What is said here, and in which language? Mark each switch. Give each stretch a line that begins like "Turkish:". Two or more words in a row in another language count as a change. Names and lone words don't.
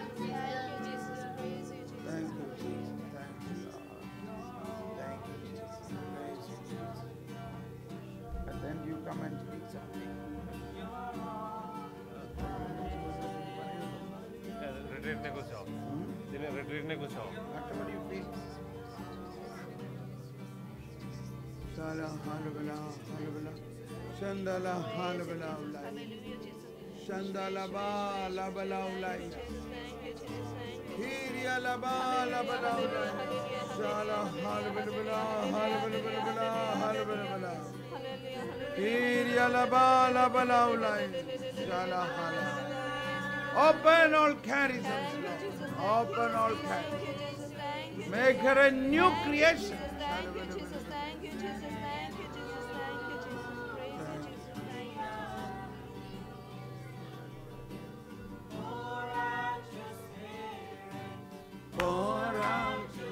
English: Thank you, Jesus. Thank you, Lord. Thank you, Jesus. Praise you, Jesus. And then you come and speak something.
Malayalam: റിട്രീറ്റിനെ കുറിച്ചോ ഇതിന് റിട്രീറ്റിനെ കുറിച്ചോ
English: Whatever you feel. Shala halabala halabala. Shandala halabala ulai. Shandala ba labala ulai. Hiria laba labala ulai. Shala halabala halabala halabala. Hiria laba labala ulai. Shala halabala. Open all charisms, Lord. Open all charisms. Make her a new creation. Thank you, Jesus. Thank you, Jesus. Thank you, Jesus. Thank you, Jesus. Praise you, Jesus. Thank you, Pour out.